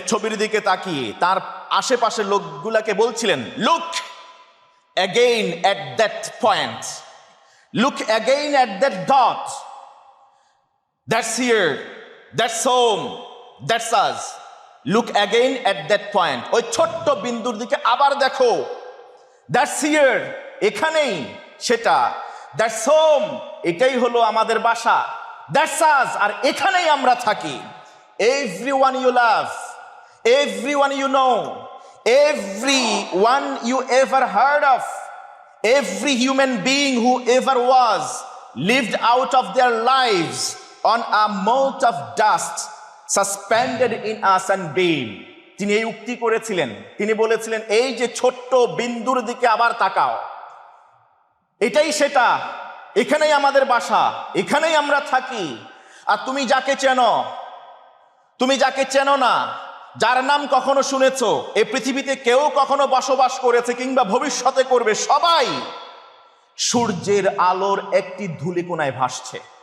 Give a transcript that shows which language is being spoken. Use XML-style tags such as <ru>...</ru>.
<bn>ছবির দিকে তাকিয়ে তার আশেপাশের লোকগুলাকে বলছিলেন,</bn> <en>Look again at that point, look again at that dot, that's here, that's home, that's us, look again at that point.</en> <bn>ওই ছোট্ট বিন্দুর দিকে আবার দেখো,</bn> <en>that's here,</en> <bn>এখানেই সেটা,</bn> <en>that's home,</en> <bn>এটাই হলো আমাদের বাসা,</bn> <en>that's us,</en> <bn>আর এখানেই আমরা থাকি।</bn> <en>Everyone you love, everyone you know, everyone you ever heard of, every human being who ever was, lived out of their lives on a mote of dust suspended in a sunbeam.</en> <bn>তিনি এই উক্তি করেছিলেন, তিনি বলেছিলেন, এই যে ছোট্ট বিন্দুর দিকে আবার তাকাও, এটাই সেটা, এখানেই আমাদের বাসা, এখানেই আমরা থাকি। আর তুমি যাকে চেনো, তুমি যাকে চেনো না, যার নাম কখনো শুনেছো, এই পৃথিবীতে কেউ কখনো বসবাস করেছে কিংবা ভবিষ্যতে করবে, সবাই সূর্যের আলোর একটি ধূলিকণায় ভাসছে।</bn>